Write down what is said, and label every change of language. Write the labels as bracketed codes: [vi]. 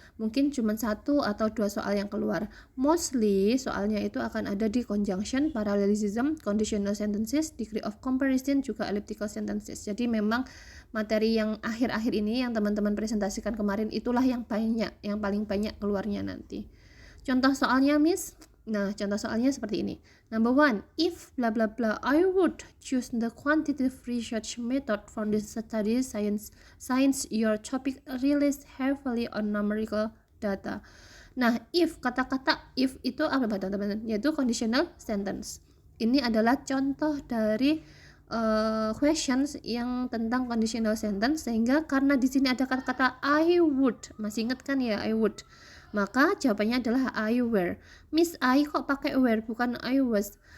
[id] Mungkin cuma 1 atau 2 soal yang keluar. Mostly soalnya itu akan ada di conjunction, parallelism, conditional sentences, degree of comparison, juga elliptical sentences. Jadi memang materi yang akhir-akhir ini yang teman-teman presentasikan kemarin itulah yang banyak, yang paling banyak keluarnya nanti. Contoh soalnya, Miss. Nah, contoh soalnya seperti ini. [en] Number 1, if blah blah blah, I would choose the quantitative research method for this study since your topic relies heavily on numerical data. [id] Nah, if, kata-kata if itu apa teman-teman? Yaitu conditional sentence. Ini adalah contoh dari questions yang tentang conditional sentence, sehingga karena di sini ada kata-kata I would, masih ingat kan ya I would, maka jawabannya adalah I were. Miss, I kok pakai were bukan I was?